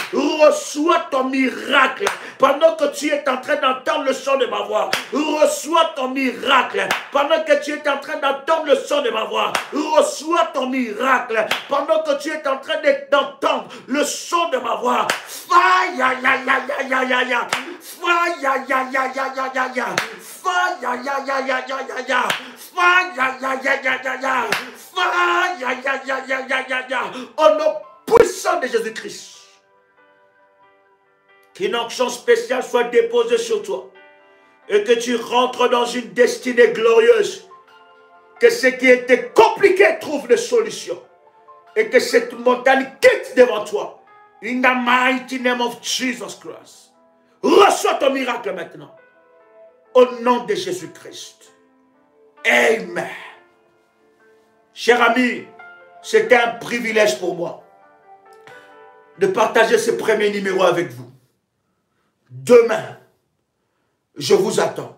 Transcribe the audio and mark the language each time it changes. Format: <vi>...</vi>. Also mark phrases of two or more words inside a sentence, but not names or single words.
<fr>Reçois ton miracle pendant que tu es en train d'entendre le son de ma voix. Reçois ton miracle pendant que tu es en train d'entendre le son de ma voix. Reçois ton miracle pendant que tu es en train d'entendre le son de ma voix.</fr> <en>Fire, ya, ya, ya, ya, ya, ya. Fire, ya, ya, ya, ya, ya, ya, ya. Fire, ya, ya, ya, ya, ya, ya. Fire, ya, ya, ya, ya, ya, ya. Fire, ya, ya, ya, ya, ya, ya, ya.</en> <fr>Au nom puissant de Jésus-Christ, qu'une onction spéciale soit déposée sur toi et que tu rentres dans une destinée glorieuse. Que ce qui était compliqué trouve des solutions et que cette montagne quitte devant toi.</fr> <en>In the mighty name of Jesus Christ.</en> <fr>Reçois ton miracle maintenant. Au nom de Jésus-Christ. Amen. Cher ami, c'était un privilège pour moi de partager ce premier numéro avec vous. Demain, je vous attends.</fr>